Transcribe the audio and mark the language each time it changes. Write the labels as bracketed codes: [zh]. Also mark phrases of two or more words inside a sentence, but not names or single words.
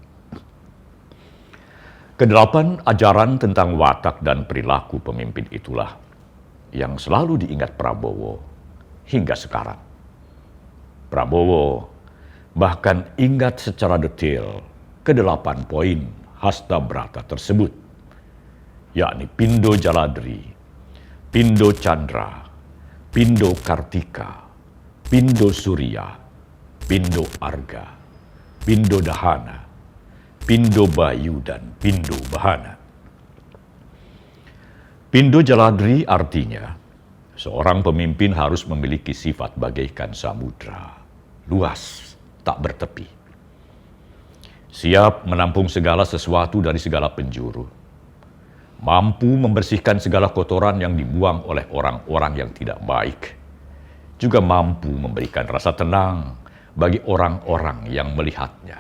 [id] Kedelapan ajaran tentang watak dan perilaku pemimpin itulah yang selalu diingat Prabowo hingga sekarang. Prabowo bahkan ingat secara detail kedelapan poin Hasta Brata tersebut, yakni Pindo Jaladri, Pindo Chandra, Pindo Kartika, Pindo Surya, Pindo Arga, Pindo Dahana, Pindo Bayu, dan Pindo Bahana. Pindo Jaladri artinya seorang pemimpin harus memiliki sifat bagaikan samudra, luas, tak bertepi, siap menampung segala sesuatu dari segala penjuru, mampu membersihkan segala kotoran yang dibuang oleh orang-orang yang tidak baik, juga mampu memberikan rasa tenang bagi orang-orang yang melihatnya.